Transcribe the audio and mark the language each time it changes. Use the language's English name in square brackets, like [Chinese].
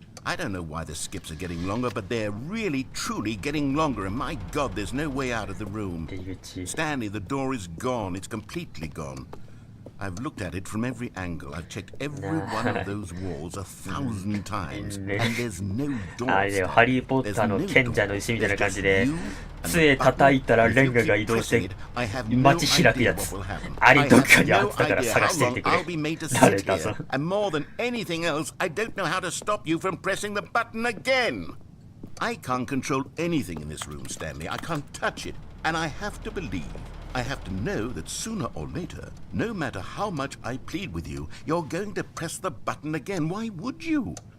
[English] I don't know why the skips are getting longer, but they're really, truly getting longer. And my God, there's no way out of the room. Stanley, the door is gone. It's completely gone. I've looked at it from every angle. I've checked every one of those walls 1,000 times. And there's no door. [Japanese] あれよ、ハリーポッターの賢者の石みたいな感じで、杖叩いたらレンガが移動して街開くやつ。あれどっかにあったから探してみてくれ。誰だぞ。 [English] And more than anything else, I don't know how to stop you from pressing the button again. I can't control anything in this room, Stanley. I can't touch it. And I have to believe, I have to know that sooner or later, no matter how much I plead with you, you're going to press the button again. Why would you?